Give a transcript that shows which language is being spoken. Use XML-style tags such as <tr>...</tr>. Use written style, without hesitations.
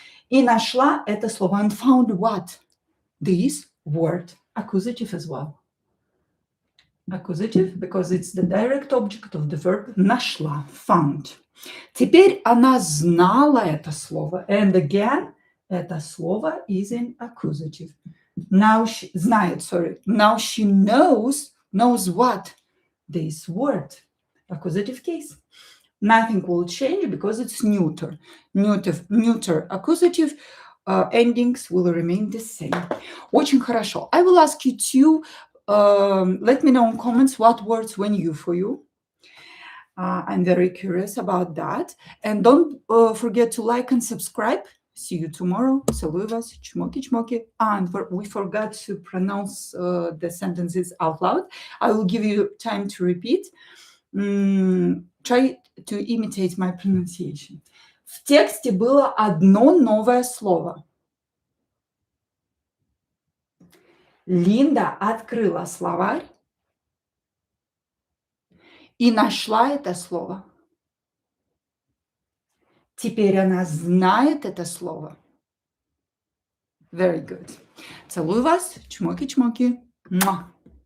<ru>И нашла это слово</ru> <en>and found what? This word. Accusative as well. Accusative, because it's the direct object of the verb нашла, found.</en> <ru>Теперь она знала это слово.</ru> <en>And again,</en> <ru>это слово</ru> <en>is in accusative. Now she знает, sorry. Now she knows what? This word. Accusative case. Nothing will change because it's neuter. Neuter accusative endings will remain the same.</en> <ru>Очень хорошо.</ru> <en>I will ask you to let me know in comments what words were new for you. I'm very curious about that. And don't forget to like and subscribe. See you tomorrow.</en> <ru>Целую вас. Чмоки-чмоки.</ru> <en>And we forgot to pronounce the sentences out loud. I will give you time to repeat. Try to imitate my pronunciation.</en> <ru>В тексте было одно новое слово. Линда открыла словарь и нашла это слово. Теперь она знает это слово.</ru> <en>Very good.</en> <ru>Целую вас. Чмоки-чмоки. Муа.</ru>